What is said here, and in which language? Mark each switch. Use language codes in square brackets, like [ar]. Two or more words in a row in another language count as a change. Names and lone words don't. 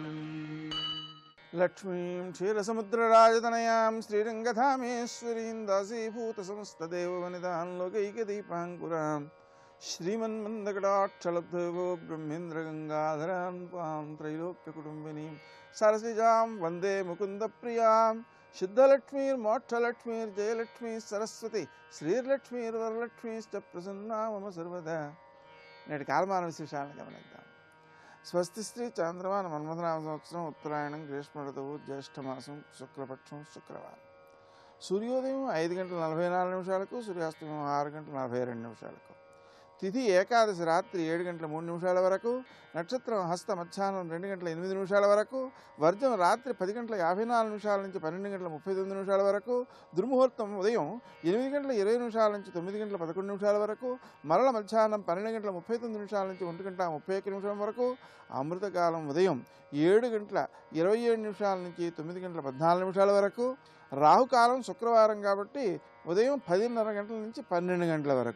[sa] लक्ष्मीं क्षीरसमुद्रराजतनयां श्रीरङ्गधामेश्वरीं दासीभूतसमस्तदेववनितां लोकैकदीपाङ्कुरां श्रीमन्मन्दकटाक्षलब्धो ब्रह्मेन्द्रगङ्गाधरां त्वां त्रैलोक्यकुटुम्बिनीं सरसिजां वन्दे मुकुन्दप्रियां शुद्धलक्ष्मीर्मोक्षलक्ष्मीर्जयलक्ष्मी सरस्वती श्रीर्लक्ष्मीर्वरलक्ष्मीश्च प्रसन्ना मम सर्वदा। [te] నేటి కాలమాన విశేషాలను గమనిద్దాం. స్వస్తి శ్రీ చాంద్రమాన మన్మథనామ సంవత్సరం ఉత్తరాయణం గ్రీష్మ ఋతువు జ్యేష్ఠమాసం శుక్లపక్షం శుక్రవారం. సూర్యోదయం 5:44 సూర్యాస్తమయం 6:42. తిథి ఏకాదశి రాత్రి 7:03 వరకు, నక్షత్రం హస్త మధ్యాహ్నం 2:08 వరకు, వర్జం రాత్రి 10:54 నుంచి 12:39 వరకు, దుర్ముహూర్తం ఉదయం 8:20 నుంచి 9:11 వరకు, మరల మధ్యాహ్నం 12:39 నుంచి 1:31 వరకు, అమృతకాలం ఉదయం 7:27 నుంచి 9:14 వరకు, రాహుకాలం శుక్రవారం కాబట్టి ఉదయం 10:30 నుంచి 12 వరకు.